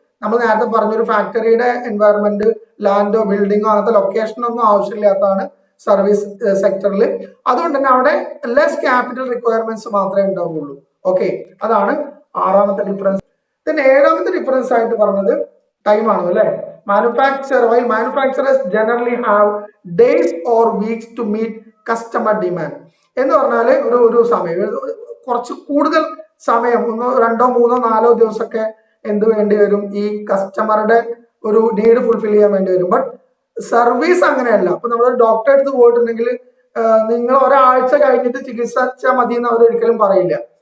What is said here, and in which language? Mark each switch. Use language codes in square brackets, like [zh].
[ml] നമ്മൾ നേരത്തെ പറഞ്ഞൊരു ഫാക്ടറിയുടെ എൻവയറമെന്റ്, ലാൻഡോ ബിൽഡിങ്ങോ അങ്ങനത്തെ ലൊക്കേഷൻ ഒന്നും ആവശ്യമില്ലാത്തതാണ് സർവീസ് സെക്ടറിൽ. അതുകൊണ്ട് തന്നെ അവിടെ ലെസ് ക്യാപിറ്റൽ റിക്വയർമെന്റ്സ് മാത്രമേ ഉണ്ടാവുള്ളൂ. ഓക്കെ, അതാണ് ആറാമത്തെ ഡിഫറൻസ്. പിന്നെ ഏഴാമത്തെ ഡിഫറൻസ് ആയിട്ട് പറഞ്ഞത് ടൈം ആണ് അല്ലെ. [en] While manufacturers generally have days or weeks to meet [ml] customer demand എന്ന് പറഞ്ഞാൽ ഒരു സമയം കുറച്ച് കൂടുതൽ സമയം 1, 2, 3, 4 ദിവസമൊക്കെ എന്ത് വേണ്ടി വരും, ഈ കസ്റ്റമറുടെ ഒരു നീഡ് ഫുൾഫിൽ ചെയ്യാൻ വേണ്ടി വരും. ബട്ട് സർവീസ് അങ്ങനെയല്ല. അപ്പൊ നമ്മൾ ഡോക്ടറെ അടുത്ത് പോയിട്ടുണ്ടെങ്കിൽ നിങ്ങൾ ഒരാഴ്ച കഴിഞ്ഞിട്ട് ചികിത്സിച്ചാൽ മതി എന്ന് അവർ ഒരിക്കലും പറയില്ല.